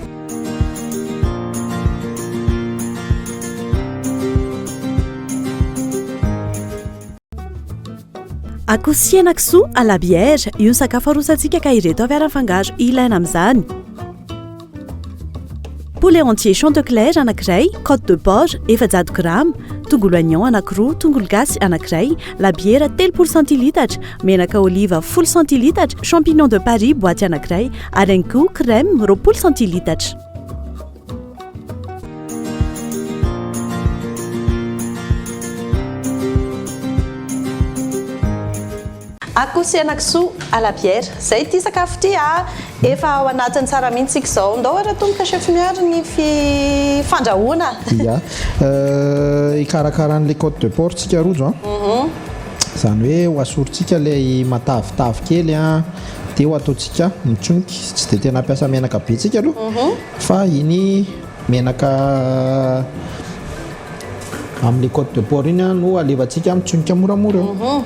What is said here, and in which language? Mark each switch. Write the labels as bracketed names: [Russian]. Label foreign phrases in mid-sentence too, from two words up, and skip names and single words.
[Malagasy] Akoho sy henan-kisoa [French] à la bière, [Malagasy] io ny sakafo arosantsika ka ireto avy ara-fangaro ilaina amin'izany. [French] Poulet entier [Malagasy] Chanticleer anankiray, [French] côte de porc [Malagasy] 700 g, tongolo oignon anankiroa, tongolo gasy anankiray, labiera 3 centilitatra, menaka oliva 10 centilitatra, [French] champignon de Paris [Malagasy] boaty anankiray, ary ihany koa crème 20 centilitatra. Akoho sy henan-kisoa [French] à la bière [Malagasy] zay ity sakafo ity a efa ao anatin'ny tsara mihitsy izao ndao ara tomboka chef miary ny fandrahoana ia ikarakaran'le [French] côte de porc [Malagasy] tsika rojo a zany hoe ho asorintsika ilay matavitavy kely a dia ho ataontsika mitsoniky tsy dia tena ampiasa menaka be tsika aloha fa iny menaka amin'ny côte de porc iny no alevantsika mitsonika moramora eo.